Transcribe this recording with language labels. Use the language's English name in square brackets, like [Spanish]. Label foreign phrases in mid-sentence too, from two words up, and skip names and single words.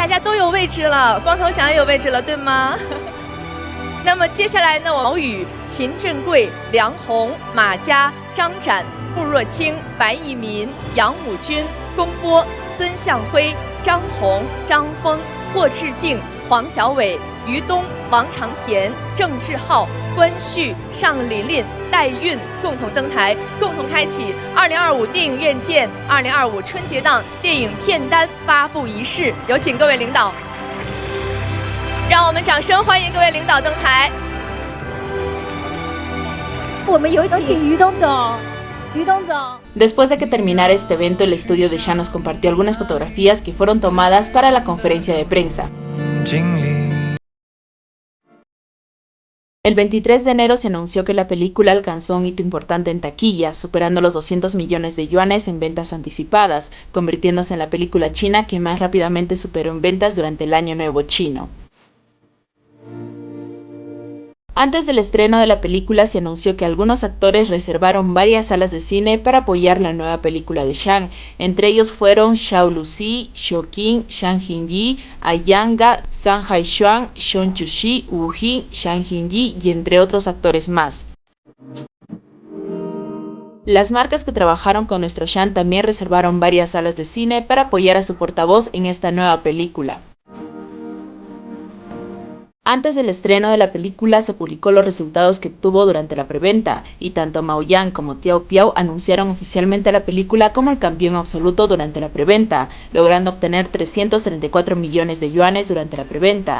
[Chinese] 大家都有位置了，光头强也有位置了，对吗？那么接下来呢，毛宇、秦振贵、梁红、马佳、张展、顾若清、白一民、杨武军、龚波、孙向辉、张红、张峰、霍志敬、黄小伟、于东、王长田、郑志浩、关旭、尚琳琳、戴韵共同登台，共同开启2025电影院见2025春节档电影片单发布仪式。有请各位领导，让我们掌声欢迎各位领导登台。我们有请于东总。于东总。 [Spanish] Después de que terminara este evento, el estudio de Shan nos compartió algunas fotografías que fueron tomadas para la conferencia de prensa. El 23 de enero se anunció que la película alcanzó un hito importante en taquilla, superando los 200 millones de yuanes en ventas anticipadas, convirtiéndose en la película china que más rápidamente superó en ventas durante el Año Nuevo chino. Antes del estreno de la película se anunció que algunos actores reservaron varias salas de cine para apoyar la nueva película de Shan. Entre ellos fueron Xiao Luzi, Xiao Qing, Zhang Jinyi, Yang Ga, Zhang Haishuan, Xiong Chuxi, Wu Jin, Zhang Jinyi y entre otros actores más. Las marcas que trabajaron con nuestro Shan también reservaron varias salas de cine para apoyar a su portavoz en esta nueva película. Antes del estreno de la película se publicó los resultados que obtuvo durante la preventa, y tanto Mao Yang como Tiao Piao anunciaron oficialmente la película como el campeón absoluto durante la preventa, logrando obtener 334 millones de yuanes durante la preventa.